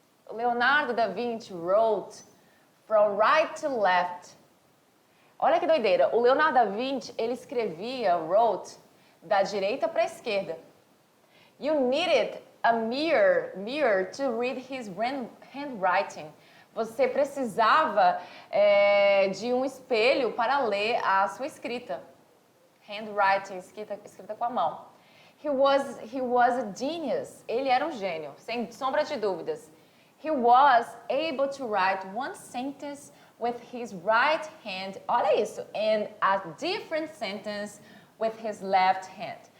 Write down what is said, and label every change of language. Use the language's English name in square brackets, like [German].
[English] Leonardo da Vinci wrote from right to left. [Portuguese] Olha que doideira. O Leonardo da Vinci, ele escrevia, wrote, da direita para a esquerda. [English] You needed a mirror to read his handwriting. [Portuguese] Você precisava de um espelho para ler a sua escrita. [English] Handwriting, [Portuguese] escrita com a mão. [English] He was a genius. [Portuguese] Ele era um gênio, sem sombra de dúvidas. [English] He was able to write one sentence with his right hand. [Portuguese] Olha isso. [English] And a different sentence with his left hand.